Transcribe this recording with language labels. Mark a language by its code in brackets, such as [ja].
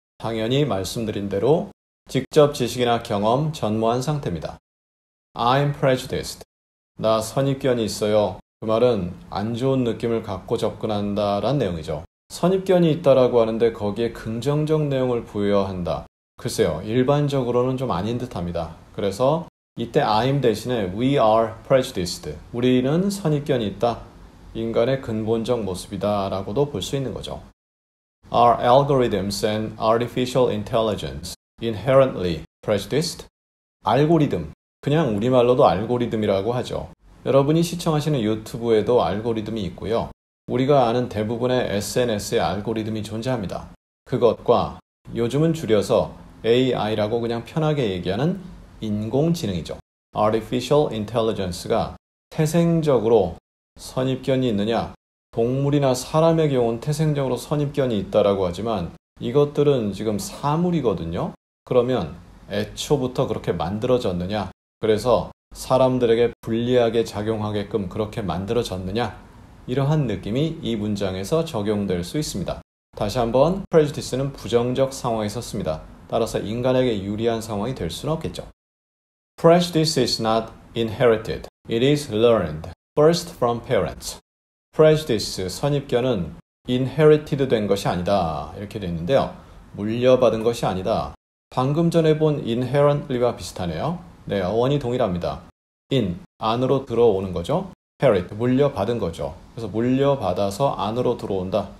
[ko] 당연히 말씀드린 대로 직접 지식이나 경험 전무한 상태입니다. I'm prejudiced. 나 선입견이 있어요. 그 말은 안 좋은 느낌을 갖고 접근한다란 내용이죠. 선입견이 있다라고 하는데 거기에 긍정적 내용을 부여한다. 글쎄요, 일반적으로는 좀 아닌 듯합니다. 그래서 이때 I'm 대신에 we are prejudiced. 우리는 선입견이 있다. 인간의 근본적 모습이다 라고도 볼 수 있는 거죠. [en] Are algorithms and artificial intelligence inherently prejudiced? [ko] 알고리즘, 그냥 우리말로도 알고리즘이라고 하죠. 여러분이 시청하시는 유튜브에도 알고리즘이 있고요. 우리가 아는 대부분의 SNS의 알고리즘이 존재합니다. 그것과 요즘은 줄여서 AI라고 그냥 편하게 얘기하는 인공지능이죠. Artificial Intelligence가 태생적으로 선입견이 있느냐? 동물이나 사람의 경우는 태생적으로 선입견이 있다라고 하지만 이것들은 지금 사물이거든요. 그러면 애초부터 그렇게 만들어졌느냐? 그래서 사람들에게 불리하게 작용하게끔 그렇게 만들어졌느냐? 이러한 느낌이 이 문장에서 적용될 수 있습니다. 다시 한번 prejudice는 부정적 상황에 씁니다. 따라서 인간에게 유리한 상황이 될 수는 없겠죠. [en] Prejudice is not inherited. It is learned. First from parents. [ko] Prejudice, 선입견은 inherited 된 것이 아니다. 이렇게 되어 있는데요. 물려받은 것이 아니다. 방금 전에 본 inherently와 비슷하네요. 네, 어원이 동일합니다. in, 안으로 들어오는 거죠. inherit, 물려받은 거죠. 그래서 물려받아서 안으로 들어온다.